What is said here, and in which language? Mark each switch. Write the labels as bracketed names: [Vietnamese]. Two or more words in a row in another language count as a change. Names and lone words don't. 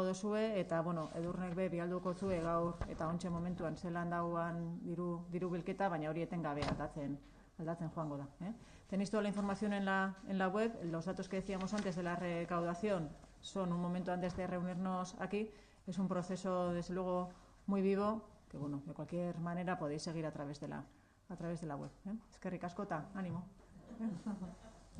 [Basque] dozue, eta, bueno, Edurnek be bialduko zue gaur, eta ontxe momentuan zelan dauan diru bilketa, baina hori etengabe aldatzen joango da. [Spanish] Tenéis toda la información en la web. Los datos que decíamos antes de la recaudación son un momento antes de reunirnos aquí. Es un proceso, desde luego, muy vivo, que, bueno, de cualquier manera podéis seguir a través de la web. [Basque] Eskerrik asko eta ánimo.